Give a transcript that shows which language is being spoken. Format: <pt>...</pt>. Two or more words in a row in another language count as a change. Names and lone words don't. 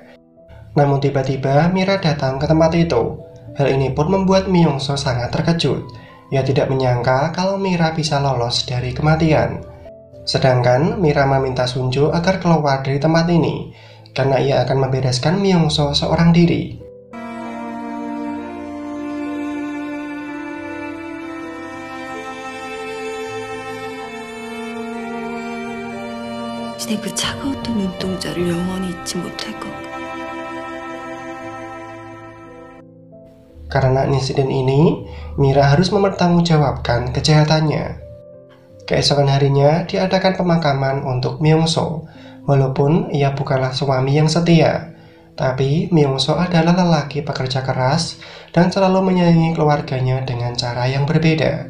<id>Namun tiba-tiba Mira datang ke tempat itu. Hal ini pun membuat Myung-soo sangat terkejut. Ia tidak menyangka kalau Mira bisa lolos dari kematian. Sedangkan Mira meminta Sunjo agar keluar dari tempat ini karena ia akan membereskan Myung-soo seorang diri.</id> <ko>내 그 차가웠던 눈동자를 영원히 잊지 못할 것 같아.</ko> <id>Karena insiden ini, Mira harus mempertanggungjawabkan kejahatannya. Keesokan harinya diadakan pemakaman untuk Myung-soo. Walaupun ia bukanlah suami yang setia, tapi Myung-soo adalah lelaki pekerja keras dan selalu menyayangi keluarganya dengan cara yang berbeda.</id>